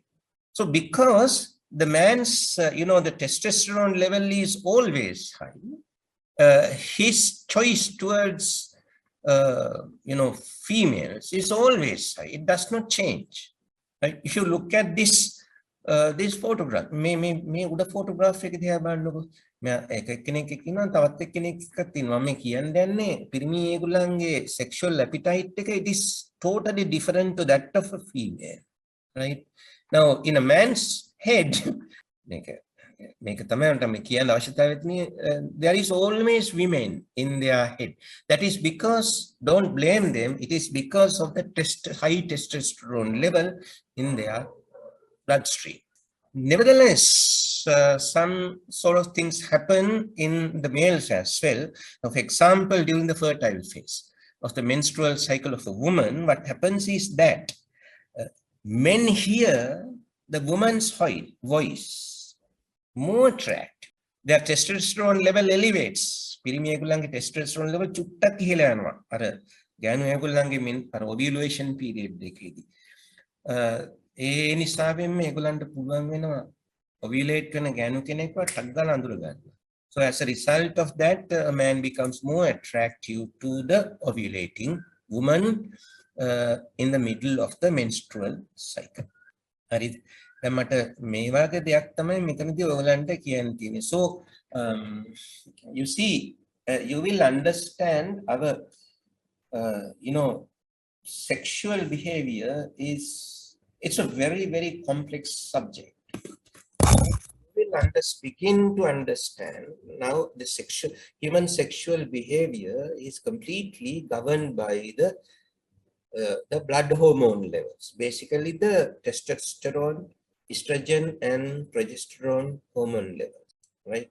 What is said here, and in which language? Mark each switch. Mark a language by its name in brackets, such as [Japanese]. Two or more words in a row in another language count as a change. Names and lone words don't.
[English] So because the man's, the testosterone level is always high, his choice towards, females is always high. It does not change. Right? If you look at this photograph, [Sinhala] මේ උඩ photograph එක දිහා බලන්නකො. මම එක්කෙනෙක් ඉන්නවා තවත් එක්කෙනෙක් එක්කත් ඉන්නවා. මම කියන්නේ පිරිමි ඒගොල්ලන්ගේ sexual appetite එක, [English] it is totally different to that of a female. Right? Now in a man's head, [Sinhala] මේක තමයි මම කියන්න අවශ්‍යතාවය තියෙන්නේ, [English] there is always women in their head. That is because, don't blame them, it is because of the high testosterone level in their bloodstream. Nevertheless, some sort of things happen in the males as well. For example, during the fertile phase of the menstrual cycle of the woman, what happens is that men hear the woman's voice more attractive. Their testosterone level elevates. [Sinhala] පිරිමි ඒගොල්ලන්ගේ [English] testosterone level [Sinhala] චුට්ටක් ඉහළ යනවා. අර ගෑනු ඒගොල්ලන්ගේ අර [English] ovulation period [Sinhala] එකේදී. ඒ නිසාවෙන් මේගොල්ලන්ට පුළුවන් වෙනවා ovulate වෙන ගෑනු කෙනෙක්ව ටක් ගාලා අඳුර ගන්න. [English] So as a result of that, a man becomes more attractive to the ovulating woman in the middle of the menstrual cycle. [Sinhala] හරිද? දැන් මට මේ වගේ දෙයක් තමයි මෙතනදී ඔයගලන්ට කියන්න තියෙන්නේ. [English] So you see, you will understand our sexual behavior it's a very, very complex subject. You will begin to understand now the human sexual behavior is completely governed by the blood hormone levels, basically the testosterone, estrogen and progesterone hormone levels, right?